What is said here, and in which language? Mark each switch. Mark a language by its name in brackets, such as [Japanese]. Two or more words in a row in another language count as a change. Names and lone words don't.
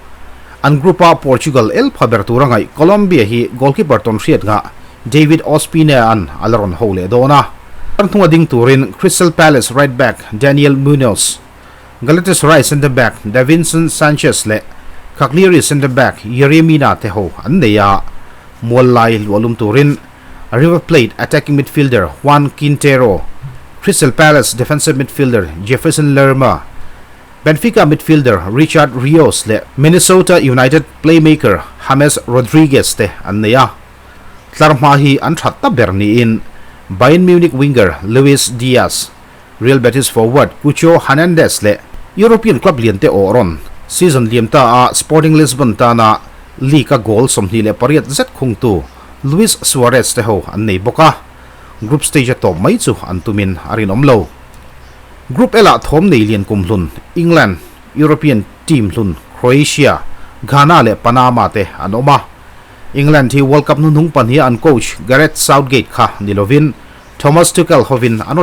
[Mizo] an grupa Portugal el phabertura ngai Colombia hi goalkeeper ton hriat nga David Ospina an alaron hole dona thunga ding turin Crystal Palace [English] right back [Mizo] Daniel Munoz, Galatasaray [English] centre back [Mizo] Davinson Sanchez le Cagliari [English] centre back [Mizo] Yeremina teho anneya Muallai walum turin River Plate [English] attacking midfielder [Mizo] Juan Quintero, Crystal Palace [English] defensive midfielder [Mizo] Jefferson Lerma, Benfica midfielder Richard Rios le Minnesota United playmaker James Rodriguez te anneya tlarma hi an thatta berni in Bayern Munich winger Luis Diaz, Real Betis forward Cucho Hernandez le [English] European club [Mizo] liante oron season liamta a Sporting Lisbon ta na Liga goal somni le pariat zet khungtu Luis Suarez te ho annei boka [English] group stage [Mizo] to mai chu antumin arin omlo group ela thom nei lian kumhlun England [English] European team [Mizo] hlun Croatia Ghana le Panama te anoma England thi World Cup nun hung pan hi an coach Gareth Southgate kha nilovin Thomas Tuchel hovin anod